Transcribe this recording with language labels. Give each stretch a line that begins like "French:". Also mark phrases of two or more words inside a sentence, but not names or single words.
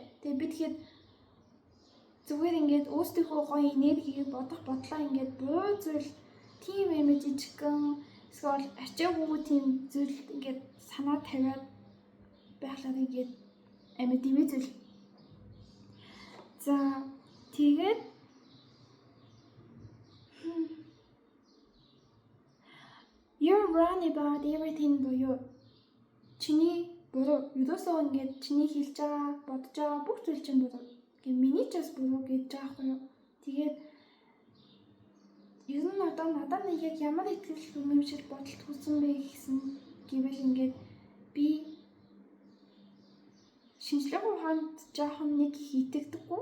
Mongolian: Тэгээ би тэгэхэд зүгээр ингээд өөрсдийнхөө гоё энергийг бодох бодлоо ингээд буруу зүйл тийм юм жижигхэн эсвэл ачаагүй тийм зүйл ингээд санаа тавиад байхлаар ингээд амар дивизэл. За тэгээд
English: you're wrong about everything
Mongolian: буюу чиний буруу ерөөсөө ингээд чиний хэлж байгаа бодож байгаа бүх зүйл чинь буруу. Гэ миний ч бас буруу гэж байгаа хгүй юу. Тэгээд ер нь одоо надад нэг яг ямар итгэл үнэмшил бодолд хүрсэн бэ гэсэн гэвэл ингээд би шинжлэх ухаанд жоохон нэг их итгэдэггүй.